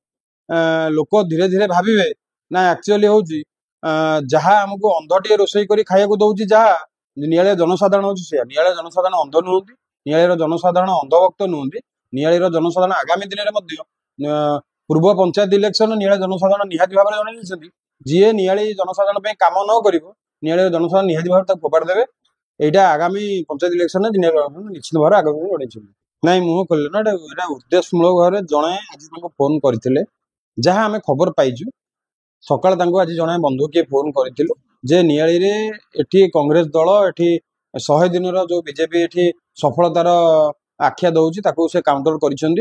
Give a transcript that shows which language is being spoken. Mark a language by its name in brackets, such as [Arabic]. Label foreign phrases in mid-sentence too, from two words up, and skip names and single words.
[Odia] ଲୋକ ଧୀରେ ଧୀରେ ଭାବିବେ ନା ଆକ୍ଚୁଆଲି ହଉଛି ଯାହା ଆମକୁ ଅନ୍ଧଟିଏ ରୋଷେଇ କରି ଖାଇବାକୁ ଦଉଛି, ଯାହା ନିଆଳିର ଜନସାଧାରଣ ହଉଛି ସେଇଆ। ନିଆଳିର ଜନସାଧାରଣ ଅନ୍ଧ ନୁହନ୍ତି, ନିଆଳିର ଜନସାଧାରଣ ଅନ୍ଧଭକ୍ତ ନୁହନ୍ତି। ନିଆଳିର ଜନସାଧାରଣ ଆଗାମୀ ଦିନରେ ମଧ୍ୟ ପୂର୍ବ ପଞ୍ଚାୟତ ଇଲେକ୍ସନ ନିଆଳି ଜନସାଧାରଣ ନିହାତି ଭାବରେ ଜଣେଇଛନ୍ତି, ଯିଏ ନିଆଳି ଜନସାଧାରଣ ପାଇଁ କାମ ନ କରିବ ନିଆଳିର ଜନସାଧାରଣ ନିହାତି ଭାବରେ ତାକୁ ଫୋପାଡ଼ି ଦେବେ। [Bangla] এইটা আগামী পঞ্চায়েত ইলেকশনে নিশ্চিତ ভাবে আগামী জଣାଇଛନ୍ତି। [Odia] ନାଇଁ, ମୁହଁ ଖୋଲିଲେ ନା, ଏଟା ଉଦ୍ଦେଶ୍ୟମୂଳକ ଭାବରେ ଜଣେ ଆଜି ତାଙ୍କୁ ଫୋନ କରିଥିଲେ, ଯାହା ଆମେ ଖବର ପାଇଛୁ। ସକାଳେ ତାଙ୍କୁ ଆଜି ଜଣେ ବନ୍ଧୁ କିଏ ଫୋନ କରିଥିଲୁ ଯେ ନିଆଳିରେ ଏଠି କଂଗ୍ରେସ ଦଳ ଏଠି 100 ଦିନର ଯୋଉ ବିଜେପି ଏଠି ସଫଳତାର ଆଖ୍ୟା ଦଉଛି ତାକୁ ସେ କାଉଣ୍ଟର କରିଛନ୍ତି।